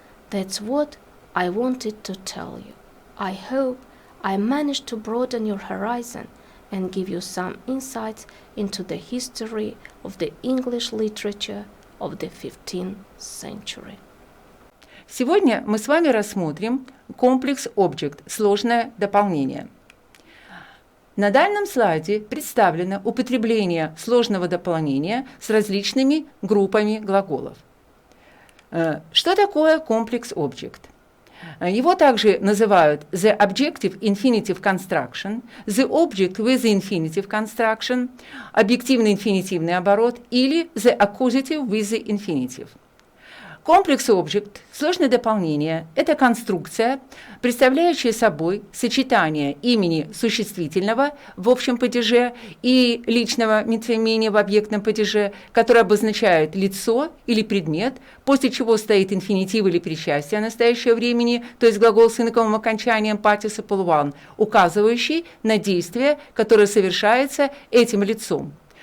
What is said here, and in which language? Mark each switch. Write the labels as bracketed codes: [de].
[en] That's what I wanted to tell you. I hope I managed to broaden your horizon and give you some insights into the history of the English literature of the 15th century. [ru] Сегодня мы с вами рассмотрим комплекс Object, сложное дополнение. На данном слайде представлено употребление сложного дополнения с различными группами глаголов. Что такое комплекс Object? Его также называют [en] the objective infinitive construction, the object with the infinitive construction, [ru] объективный инфинитивный оборот или [en] the accusative with the infinitive. [ru] Комплекс Object, сложное дополнение, это конструкция, представляющая собой сочетание имени существительного в общем падеже и личного местоимения в объектном падеже, которое обозначает лицо или предмет, после чего стоит инфинитив или причастие настоящего времени, то есть глагол с инаковым окончанием participle one, указывающий на действие, которое совершается этим лицом.